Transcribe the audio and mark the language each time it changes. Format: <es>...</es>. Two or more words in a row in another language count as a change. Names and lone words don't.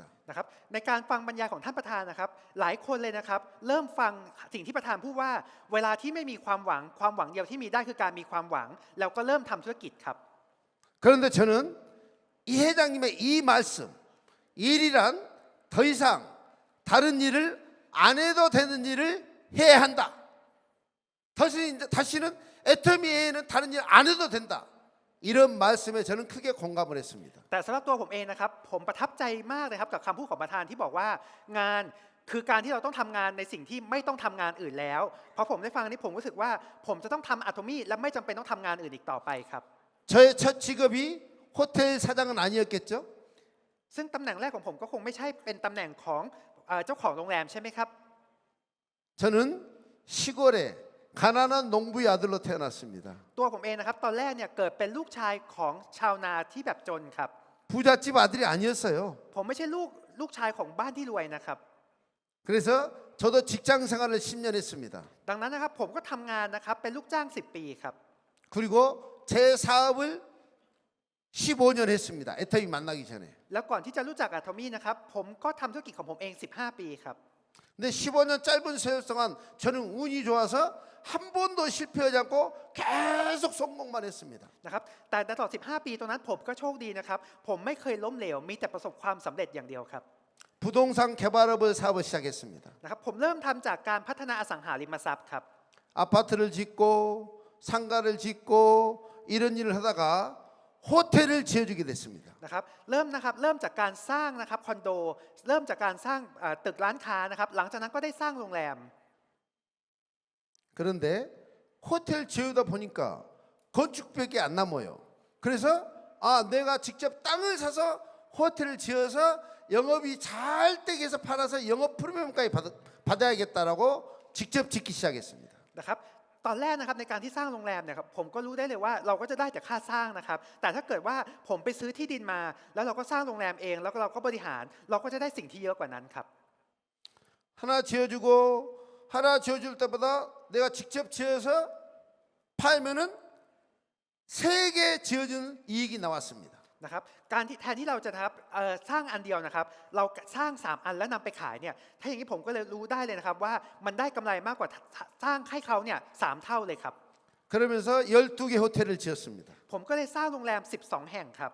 <th>นะครับในการฟังบรรยายของท่านประธานนะครับหลายคนเลยนะครับเริ่มฟังสิ่งที่ประธานพูดว่าเวลาที่ไม่มีความหวังเดียวที่มีได้คือการมีความหวังแล้วก็เริ่มทำธุรกิจครับ</th> <ko>그런데 저는 이 회장님의 이 말씀 일이란 더 이상 다른 일을 안 해도 되는 일을 해야 한다. 다시는 애터미 외에는 다른 일 안 해도 된다. 이런 말씀에 저는 크게 공감을 했습니다.</ko> <th>แต่สำหรับตัวผมเองนะครับผมประทับใจมากเลยครับกับคำพูดของประธานที่บอกว่างานคือการที่เราต้องทำงานในสิ่งที่ไม่ต้องทำงานอื่นแล้วพอผมได้ฟังนี้ผมรู้สึกว่าผมจะต้องทำอะโทมี่และไม่จำเป็นต้องทำงานอื่นอีกต่อไปครับ</th> <ko>저의 첫 직업이 호텔 사장은 아니었겠죠?</ko> <th>ซึ่งตำแหน่งแรกของผมก็คงไม่ใช่เป็นตำแหน่งของเจ้าของโรงแรมใช่ไหมครับ</th> <ko>저는 시골에 가난한 농부의 아들로 태어났습니다.</ko> <th>ตัวผมเองนะครับตอนแรกเนี่ยเกิดเป็นลูกชายของชาวนาที่แบบจนครับ</th> <ko>부잣집 아들이 아니었어요.</ko> <th>ผมไม่ใช่ลูกชายของบ้านที่รวยนะครับ</th> <ko>그래서 저도 직장 생활을 10년 했습니다.</ko> <th>ดังนั้นนะครับผมก็ทำงานนะครับเป็นลูกจ้าง10 ปีครับ</th> <ko>그리고 제 사업을 15년 했습니다. 애터미 만나기 전에.</ko> <th>แล้วก่อนที่จะรู้จักอะโทมี่นะครับผมก็ทำธุรกิจของผมเอง15 ปีครับ</th> <ko>근데 15년 짧은 세월 동안 저는 운이 좋아서 한 번도 실패하지 않고 계속 성공만 했습니다.</ko> <th>นะครับแต่ตลอด15 ปีตรงนั้นผมก็โชคดีนะครับผมไม่เคยล้มเหลวมีแต่ประสบความสำเร็จอย่างเดียวครับ</th> <ko>부동산 개발업을 사업을 시작했습니다.</ko> <th>นะครับผมเริ่มทำจากการพัฒนาอสังหาริมทรัพย์ครับ</th> <ko>아파트를 짓고 상가를 짓고 이런 일을 하다가 호텔을 지어주게 됐습니다.</ko> <th>นะครับเริ่มจากการสร้างนะครับคอนโดเริ่มจากการสร้างตึกร้านค้านะครับหลังจากนั้นก็ได้สร้างโรงแรม</th> <ko>그런데 호텔 지어다 보니까 건축비밖에 안 남아요. 그래서 내가 직접 땅을 사서 호텔을 지어서 영업이 잘 되게 해서 팔아서 영업 프리미엄까지 받아야겠다라고 직접 짓기 시작했습니다.</ko> <th>นะครับตอนแรกนะครับในการที่สร้างโรงแรมเนี่ยครับผมก็รู้ได้เลยว่าเราก็จะได้แต่ค่าสร้างนะครับแต่ถ้าเกิดว่าผมไปซื้อที่ดินมา แล้วเราก็สร้างโรงแรมเองแล้วก็เราก็บริหารเราก็จะได้สิ่งที่เยอะกว่านั้นครับ</th> <ko>하나 지어주고 하나 지어줄 때보다 내가 직접 지어서 팔면은 3개 지어준 이익이 나왔습니다.</ko> <th>นะครับการที่แทนที่เราจะนะครับสร้างอันเดียวนะครับเราสร้าง3อันแล้วนำไปขายเนี่ยถ้าอย่างนี้ผมก็เลยรู้ได้เลยนะครับว่ามันได้กำไรมากกว่าสร้างให้เขาเนี่ย3เท่าเลยครับ</th> <ko>그러면서 12개 호텔을 지었습니다.</ko> <th>ผมก็เลยสร้างโรงแรม12แห่งครับ</th>